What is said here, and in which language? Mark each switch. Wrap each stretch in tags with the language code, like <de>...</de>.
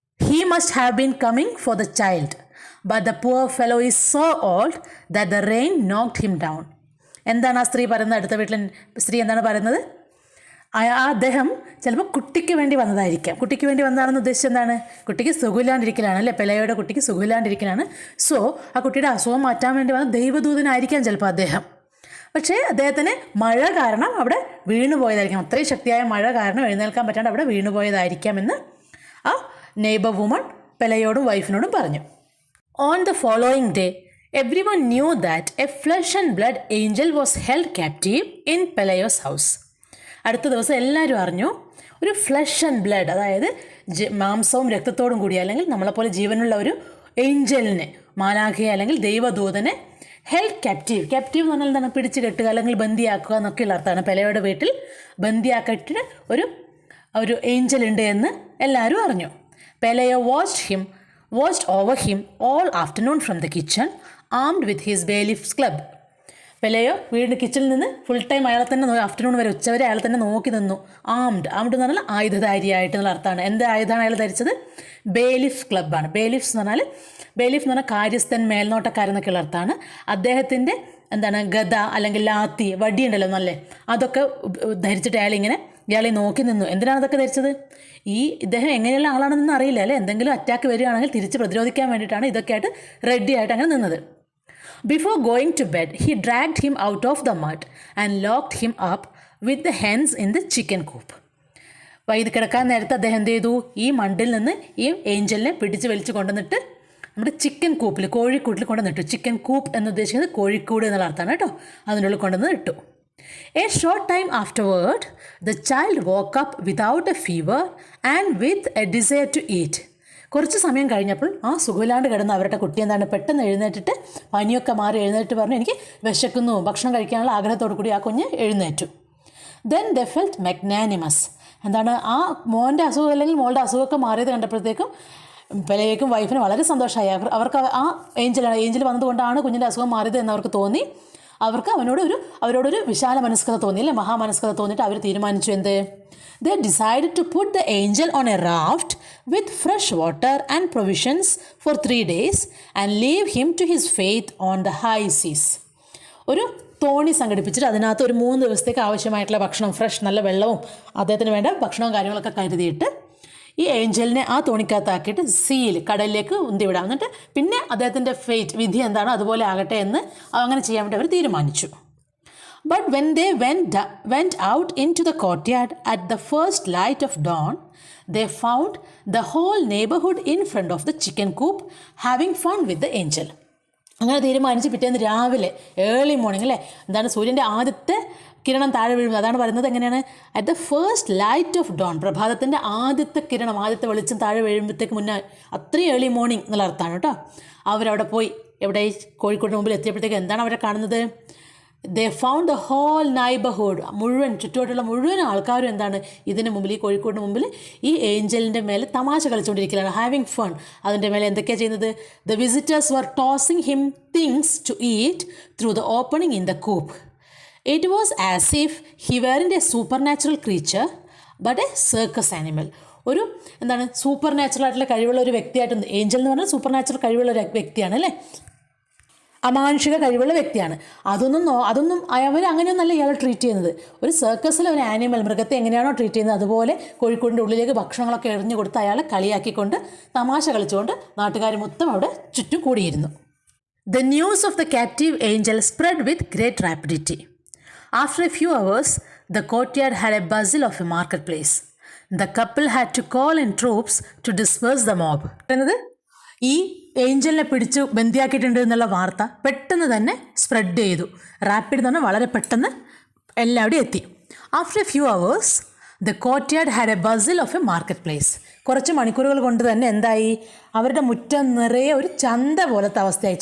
<en>He must have been coming for the child, but the poor fellow is so old that the rain knocked him down.</en> <ml>എന്താണ് ആ സ്ത്രീ പറയുന്നത്? അടുത്ത വീട്ടിലെ സ്ത്രീ എന്താണ് പറയുന്നത്? അദ്ദേഹം ചിലപ്പോൾ കുട്ടിക്ക് വേണ്ടി വന്നതായിരിക്കാം. കുട്ടിക്ക് വേണ്ടി വന്നതാണെന്ന് ഉദ്ദേശിച്ചത് എന്താണ്? കുട്ടിക്ക് സുഖമില്ലാണ്ടിരിക്കലാണ് അല്ലേ, പെലയോയുടെ കുട്ടിക്ക് സുഖമില്ലാണ്ടിരിക്കലാണ്. സോ ആ കുട്ടിയുടെ അസുഖം മാറ്റാൻ വേണ്ടി വന്ന ദൈവദൂതനായിരിക്കാം ചിലപ്പോൾ അദ്ദേഹം. പക്ഷേ അദ്ദേഹത്തിന് മഴ കാരണം അവിടെ വീണുപോയതായിരിക്കാം, അത്രയും ശക്തിയായ മഴ കാരണം എഴുന്നേൽക്കാൻ പറ്റാണ്ട് അവിടെ വീണുപോയതായിരിക്കാമെന്ന് ആ നെയ്ബർ വുമൺ പെലയോടും വൈഫിനോടും പറഞ്ഞു.</ml> <en>On the following day everyone knew that a flesh and blood angel was held captive in Pelayo's house.</en> <ml>അടുത്ത ദിവസം എല്ലാവരും അറിഞ്ഞു, ഒരു ഫ്ലഷ് ആൻഡ് ബ്ലഡ്, അതായത് മാംസവും രക്തത്തോടും കൂടി അല്ലെങ്കിൽ നമ്മളെപ്പോലെ ജീവനുള്ള ഒരു ഏഞ്ചലിനെ, മാലാഖയെ അല്ലെങ്കിൽ ദൈവദൂതനെ</ml> <en>held captive</en> <ml>എന്ന് പറഞ്ഞാൽ എന്താണ്? പിടിച്ച് കെട്ടുക അല്ലെങ്കിൽ ബന്ദിയാക്കുക എന്നൊക്കെയുള്ള അർത്ഥമാണ്. പെലയുടെ വീട്ടിൽ ബന്ദിയാക്കിയിട്ട് ഒരു ഏഞ്ചൽ ഉണ്ട് എന്ന് എല്ലാവരും അറിഞ്ഞു.</ml> <en>Pelayo watched over him all afternoon from the kitchen, armed with his bailiff's club.</en> <ml>പെലയോ വീടിൻ്റെ കിച്ചണിൽ നിന്ന് ഫുൾ ടൈം അയാളെ തന്നെ ആഫ്റ്റർനൂൺ വരെ, ഉച്ചവരെ അയാളെ തന്നെ നോക്കി നിന്നു. ആംഡ് എന്ന് പറഞ്ഞാൽ ആയുധധാരിയായിട്ടുള്ള അർത്ഥമാണ്. എന്ത് ആയുധമാണ് അയാൾ ധരിച്ചത്? ബേലിഫ് ക്ലബ്ബാണ്. ബേലിഫ് എന്ന് പറഞ്ഞാൽ കാര്യസ്ഥൻ, മേൽനോട്ടക്കാരെന്നൊക്കെയുള്ള അർത്ഥമാണ്. അദ്ദേഹത്തിൻ്റെ ഗദ അല്ലെങ്കിൽ ലാത്തി, വടിയുണ്ടല്ലോ നല്ലേ, അതൊക്കെ ധരിച്ചിട്ട് ഇയാളെ നോക്കി നിന്നു. എന്തിനാണ് അതൊക്കെ ധരിച്ചത്? ഇദ്ദേഹം എങ്ങനെയുള്ള ആളാണെന്നൊന്നും അറിയില്ല അല്ലേ, എന്തെങ്കിലും അറ്റാക്ക് വരികയാണെങ്കിൽ തിരിച്ച് പ്രതിരോധിക്കാൻ വേണ്ടിയിട്ടാണ് ഇതൊക്കെ ആയിട്ട് റെഡി ആയിട്ട് അങ്ങനെ നിന്നത്.</ml> <en>Before going to bed, he dragged him out of the mud and locked him up with the hens in the chicken coop.</en> <ml>കിടക്കാൻ നേരത്തെ അദ്ദേഹം എന്ത് ചെയ്തു? ഈ മണ്ടിൽ നിന്ന് ഈ ഏഞ്ചലിനെ പിടിച്ച് വലിച്ചു കൊണ്ടുവന്നിട്ട് നമ്മുടെ ചിക്കൻ കൂപ്പിൽ, കോഴിക്കൂട്ടിൽ കൊണ്ടുവന്നിട്ടു. ചിക്കൻ കൂപ്പ് എന്ന് ഉദ്ദേശിക്കുന്നത് കോഴിക്കൂട് എന്നുള്ള അർത്ഥമാണ് കേട്ടോ. അതിനുള്ളിൽ കൊണ്ടുവന്ന് ഇട്ടു.</ml> <en>A short time afterward, the child woke up without a fever and with a desire to eat.</en> <ml>കുറച്ച് സമയം കഴിഞ്ഞപ്പോൾ ആ സുഖമില്ലാണ്ട് കിടന്ന് അവരുടെ കുട്ടി എന്താണ് പെട്ടെന്ന് എഴുന്നേറ്റിട്ട് പനിയൊക്കെ മാറി എഴുന്നേറ്റ് പറഞ്ഞു എനിക്ക് വിശക്കുന്നു, ഭക്ഷണം കഴിക്കാനുള്ള ആഗ്രഹത്തോടു കൂടി ആ കുഞ്ഞ് എഴുന്നേറ്റു.</ml> <en>Then they felt magnanimous.</en> <ml>എന്താണ് ആ മോൻ്റെ അസുഖം അല്ലെങ്കിൽ മോളുടെ അസുഖമൊക്കെ മാറിയത് കണ്ടപ്പോഴത്തേക്കും പെലയ്ക്കും വൈഫിനും വളരെ സന്തോഷമായി. അവർക്ക് ആ ഏഞ്ചൽ വന്നതുകൊണ്ടാണ് കുഞ്ഞിൻ്റെ അസുഖം മാറിയത് എന്നവർക്ക് തോന്നി. അവർക്ക് അവരോടൊരു വിശാല മനസ്കത തോന്നി അല്ലേ, മഹാമനസ്കത തോന്നിയിട്ട് അവർ തീരുമാനിച്ചു എന്ത്?</ml> <en>They decided to put the angel on a raft with fresh water and provisions for 3 days and leave him to his fate on the high seas.</en> <ml>ഒരു തോണി സംഘടിപ്പിച്ചിട്ട് അതിനകത്ത് ഒരു 3 ദിവസത്തേക്ക് ആവശ്യമായിട്ടുള്ള ഭക്ഷണം, ഫ്രഷ് നല്ല വെള്ളവും അദ്ദേഹത്തിന് വേണ്ട ഭക്ഷണവും കാര്യങ്ങളൊക്കെ കരുതിയിട്ട് ഈ ഏഞ്ചലിനെ ആ തോണിക്കകത്താക്കിയിട്ട് സീയിൽ കടലിലേക്ക് ഉന്തിവിടാം. എന്നിട്ട് പിന്നെ അദ്ദേഹത്തിൻ്റെ ഫേറ്റ്, വിധി എന്താണോ അതുപോലെ ആകട്ടെ എന്ന് അങ്ങനെ ചെയ്യാൻ വേണ്ടി അവർ തീരുമാനിച്ചു.</ml> <en>But when they went out into the courtyard at the first light of dawn, they found the whole neighborhood in front of the chicken coop having fun with the angel.</en> <ml>അങ്ങനെ തീരുമാനിച്ച് പിറ്റേന്ന് രാവിലെ ഏർലി മോർണിംഗ് അല്ലേ, എന്താണ് സൂര്യൻ്റെ ആദ്യത്തെ കിരണം താഴെ വീഴുന്നത്. അതാണ് പറയുന്നത് എങ്ങനെയാണ്?</ml> <en>at the first light of dawn,</en> <ml>പ്രഭാതത്തിൻ്റെ ആദ്യത്തെ കിരണം, ആദ്യത്തെ വെളിച്ചം താഴെ വീഴുമ്പോഴത്തേക്ക് മുന്നേ അത്രയും ഏർലി മോർണിംഗ് എന്നുള്ള അർത്ഥമാണ് കേട്ടോ. അവരവിടെ പോയി, എവിടെ കോഴിക്കോടിന് മുമ്പിൽ എത്തിയപ്പോഴത്തേക്ക് എന്താണ് അവരെ കാണുന്നത്?</ml> <en>they found the whole neighbourhood,</en> <ml>മുഴുവൻ ചുറ്റുപാടുള്ള മുഴുവൻ ആൾക്കാരും എന്താണ് ഇതിന് മുമ്പിൽ, ഈ കോഴിക്കോടിന് മുമ്പിൽ ഈ ഏഞ്ചലിൻ്റെ മേലെ തമാശ കളിച്ചുകൊണ്ടിരിക്കുകയാണ്,</ml> <en>Having fun.</en> <ml>അതിൻ്റെ മേലെ എന്തൊക്കെയാണ് ചെയ്യുന്നത്?</ml> <en>The visitors were tossing him things to eat through the opening in the coop. It was as if he weren't a supernatural creature but a circus animal.</en> <ml>ഒരു എന്താണ് സൂപ്പർ നാച്ചുറൽ ആയിട്ടുള്ള കഴിവുള്ള ഒരു വ്യക്തിയായിട്ട്, ഏഞ്ചൽ എന്ന് പറഞ്ഞാൽ സൂപ്പർ നാച്ചുറൽ കഴിവുള്ള ഒരു വ്യക്തിയാണ് അല്ലേ, അമാനുഷിക കഴിവുള്ള വ്യക്തിയാണ്. അതൊന്നും അവർ അങ്ങനെയൊന്നല്ല ഇയാളെ ട്രീറ്റ് ചെയ്യുന്നത്. ഒരു സർക്കസിലെ ഒരു ആനിമൽ, മൃഗത്തെ എങ്ങനെയാണോ ട്രീറ്റ് ചെയ്യുന്നത് അതുപോലെ കോഴിക്കോടിൻ്റെ ഉള്ളിലേക്ക് ഭക്ഷണങ്ങളൊക്കെ എറിഞ്ഞു കൊടുത്ത് അയാളെ കളിയാക്കിക്കൊണ്ട് തമാശ കളിച്ചുകൊണ്ട് നാട്ടുകാർ മൊത്തം അവിടെ ചുറ്റും കൂടിയിരുന്നു.</ml> <en>The news of the captive angel spread with great rapidity. After a few hours, the courtyard had a bustle of a marketplace. The couple had to call in troops to disperse the mob.</en> <ml>ഈ ഏഞ്ചലിനെ പിടിച്ച് ബന്ദിയാക്കിയിട്ടുണ്ട് എന്നുള്ള വാർത്ത പെട്ടെന്ന് തന്നെ spread ചെയ്തു. Rapid എന്ന് പറഞ്ഞാൽ വളരെ പെട്ടെന്ന് എല്ലാവിടെയും എത്തി.</ml> <en>After a few hours the courtyard had a bustle of a market place.</en> <ml>കുറച്ച് മണിക്കൂറുകൾ കൊണ്ട് തന്നെ എന്തായി? അവരുടെ മുറ്റം നിറയെ ഒരു ചന്ത പോലത്തെ അവസ്ഥയായി.</ml>